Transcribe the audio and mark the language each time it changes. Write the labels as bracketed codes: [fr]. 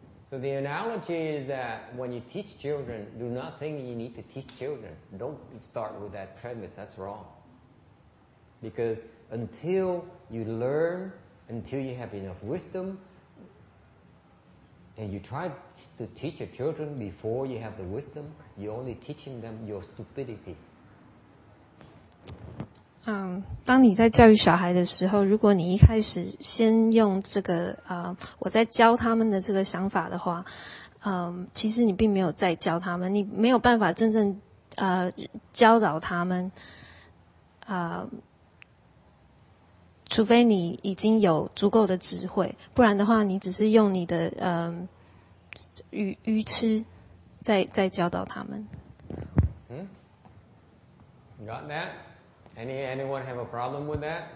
[en] So the analogy is that when you teach children, do not think you need to teach children. Don't start with that premise. That's wrong. Because until you learn, until you have enough wisdom, and you try to teach your children before you have the wisdom, you're only teaching them your stupidity. [zh] 当你在教育小孩的时候，如果你一开始先用这个我在教他们的这个想法的话，其实你并没有在教他们，你没有办法真正教导他们，除非你已经有足够的智慧，不然的话，你只是用你的愚痴在教导他们。 [en] Got that? Anyone have a problem with that?